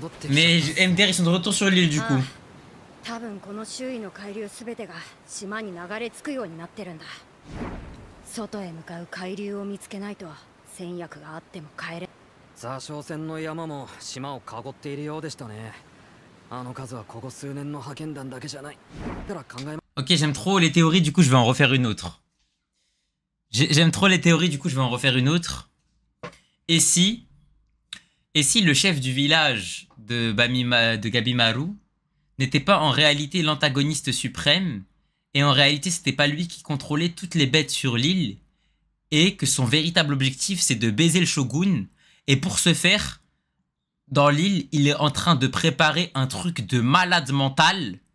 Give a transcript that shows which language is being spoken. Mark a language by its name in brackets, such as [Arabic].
[French] Mais MDR, ils sont de retour sur l'île du coup. [Japanese] 多分この周囲の海流すべてが島に流れ着くようになってるんだ。外へ向かう海流を見つけないと戦略があっても帰れ。座礁船の山も島を囲っているようでしたね。あの数はここ数年の派遣団だけじゃない。だから考え。 [French] Ok, j'aime trop les théories, du coup je vais en refaire une autre. J'aime trop les théories, du coup je vais en refaire une autre. Et si le chef du village de Gabimaru n'était pas en réalité l'antagoniste suprême, et en réalité c'était pas lui qui contrôlait toutes les bêtes sur l'île, et que son véritable objectif c'est de baiser le shogun, et pour ce faire, dans l'île, il est en train de préparer un truc de malade mental.